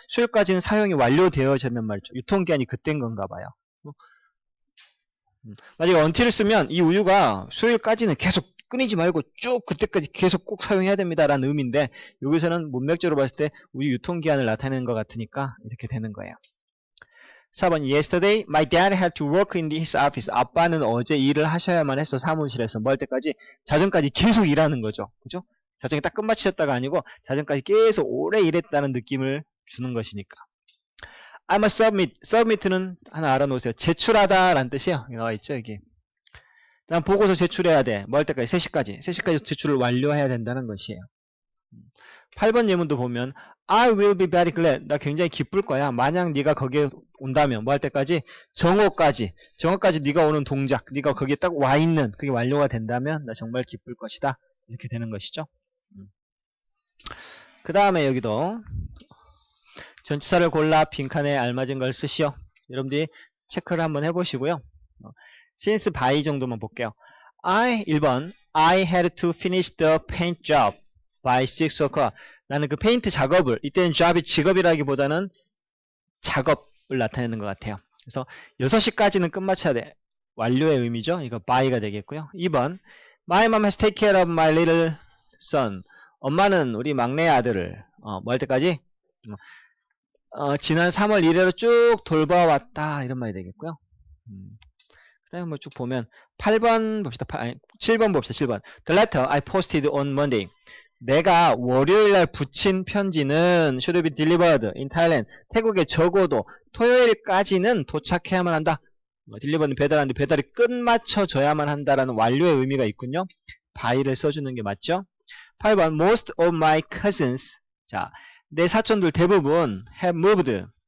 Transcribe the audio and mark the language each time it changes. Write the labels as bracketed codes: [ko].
[ko] 수요일까지는 사용이 완료되어졌는 말이죠. 유통기한이 그때인 건가 봐요. 만약에 until을 쓰면 이 우유가 수요일까지는 계속 끊이지 말고 쭉 그때까지 계속 꼭 사용해야 됩니다. 라는 의미인데 여기서는 문맥적으로 봤을 때 우유 유통기한을 나타내는 것 같으니까 이렇게 되는 거예요. [en] 4번 Yesterday, my dad had to work in his office. [ko] 아빠는 어제 일을 하셔야만 했어. 사무실에서. 뭐 할 때까지? 자정까지 계속 일하는 거죠. 그죠? 자정이 딱 끝마치셨다가 아니고 자정까지 계속 오래 일했다는 느낌을 주는 것이니까. [en] I must submit. [ko] submit는 하나 알아놓으세요. 제출하다 라는 뜻이에요. 나와 있죠, 여기. 다음 보고서 제출해야 돼. 뭐 할 때까지? 3시까지. 3시까지 제출을 완료해야 된다는 것이에요. 8번 예문도 보면 [en] I will be very glad. [ko] 나 굉장히 기쁠 거야. 만약 네가 거기에 온다면 뭐 할 때까지? 정오까지. 정오까지 네가 오는 동작. 네가 거기에 딱 와 있는 그게 완료가 된다면 나 정말 기쁠 것이다. 이렇게 되는 것이죠. 그 다음에 여기도 전치사를 골라 빈칸에 알맞은 걸 쓰시오. 여러분들이 체크를 한번 해보시고요. since by 정도만 볼게요. [en] 1번 I had to finish the paint job by 6 o'clock. [ko] 나는 그 페인트 작업을, 이때는 job이 직업이라기보다는 작업을 나타내는 것 같아요. 그래서 6시까지는 끝마쳐야 돼. 완료의 의미죠. 이거 by가 되겠고요. [en] 2번 My mom has taken care of my little son. [ko] 엄마는 우리 막내 아들을 뭐 할 때까지? 지난 3월 1일로 쭉 돌봐왔다. 이런 말이 되겠고요. 그 다음에 뭐 쭉 보면 8번 봅시다. 7번 봅시다. [en] 7번 The letter I posted on Monday. [ko] 내가 월요일날 붙인 편지는 [en] should be delivered in Thailand. [ko] 태국에 적어도 토요일까지는 도착해야만 한다. 딜리버는 배달하는데 배달이 끝마쳐져야만 한다라는 완료의 의미가 있군요. by를 써주는 게 맞죠? 8번 [en] Most of my cousins. [ko] 자, 내 사촌들 대부분 [en] have moved.